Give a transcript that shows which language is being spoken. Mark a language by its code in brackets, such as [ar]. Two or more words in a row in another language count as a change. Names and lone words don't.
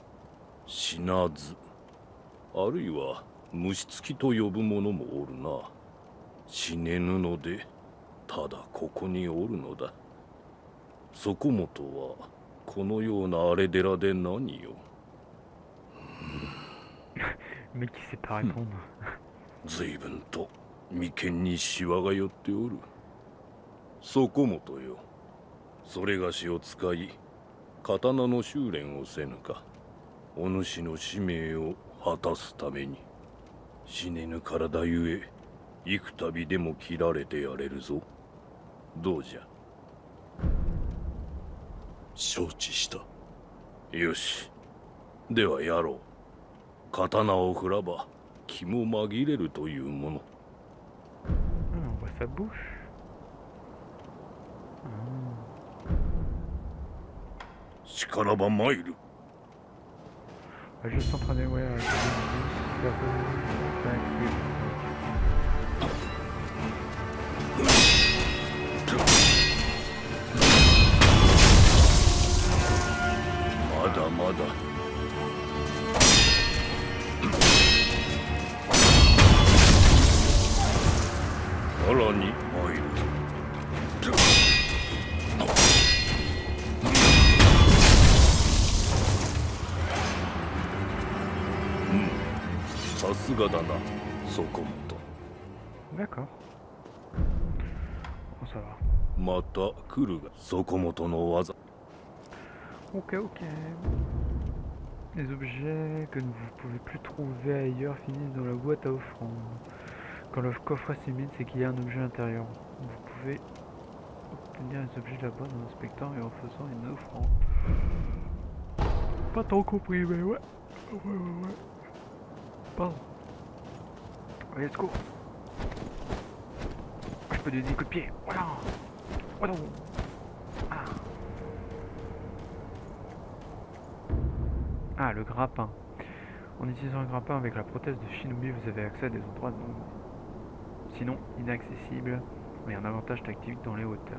[ja] 死なず、あるいは虫つきと呼ぶ者もおるな。死ねぬのでただここにおるのだ。そこもとはこのような荒れ寺で何よ。 [fr] Le mec qui sait pas répondre. [ja] 随分と眉間にシワが寄っておる。そこもとよ。それがしを使い刀の修練をせぬか。お主の使命を果たすために。死ねぬ体ゆえ幾度でも切られてやれるぞ。どうじゃ。承知した。よし。ではやろう。刀を振らば気も紛れるというもの。 [fr] Ah, on voit sa bouche. Ah. [ja] 力ば参る。 [fr] On va juste s'entraîner, ouais, avec les ennemis, faire [ja] まだまだ。さらに参る。さすがだな、そこもと。 [fr] D'accord. Bon, ça va. [ja] また来るが、そこもとの技。 [fr] Ok, ok. Les objets que vous ne pouvez plus trouver ailleurs finissent dans la boîte à offrande. Quand le coffre est humide, c'est qu'il y a un objet à l'intérieur. Vous pouvez obtenir les objets de la boîte en inspectant et en faisant une offrande. Pas trop compris, mais ouais. Ouais. Pardon. Allez, [en] let's go. [fr] Je peux donner des coups de pied. Voilà. Voilà. Ah. Ah, le grappin. En utilisant le grappin avec la prothèse de Shinobi, vous avez accès à des endroits sinon inaccessibles, mais un avantage tactique dans les hauteurs.